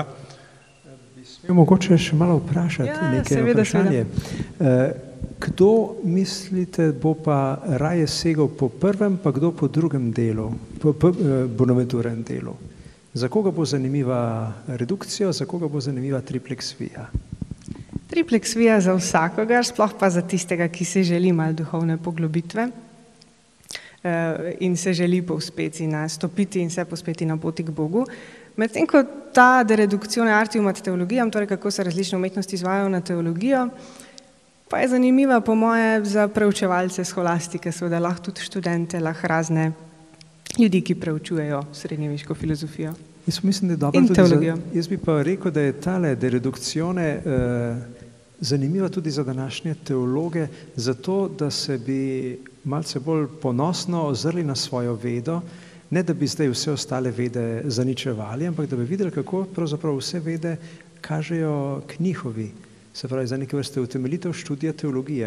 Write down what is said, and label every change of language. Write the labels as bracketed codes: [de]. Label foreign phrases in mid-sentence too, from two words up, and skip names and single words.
[sl] Bi smel mogoče še malo vprašati nekaj vprašanje. Kdo mislite bo pa raje segel po prvem, pa kdo po drugem delu, po Bonaventurem delu? Za koga bo zanimiva redukcija, za koga bo zanimiva [la] triplex via? Triplex via [sl] za vsakogar, sploh pa za tistega, ki se želi malo duhovne poglobitve in se želi povspeti, stopiti in se pospeti na poti k Bogu. Medtem ko ta [la] de reductione artium ad teologiam, [sl] torej kako se različne umetnosti izvajajo na teologijo, pa je zanimiva po moje za preučevalce scholastike, seveda lahko tudi študente, lahko razne ljudi, ki preučujejo srednjeveško filozofijo in teologijo. Jaz bi pa rekel, da je tale [la] de reductione [sl] zanimiva tudi za današnje teologe, zato da se bi malce bolj ponosno ozrli na svojo vedo, ne da bi zdaj vse ostale vede zaničevali, ampak da bi videli, kako pravzaprav vse vede kažejo k njihovi, se pravi za neke vrste utemeljitev študija teologije.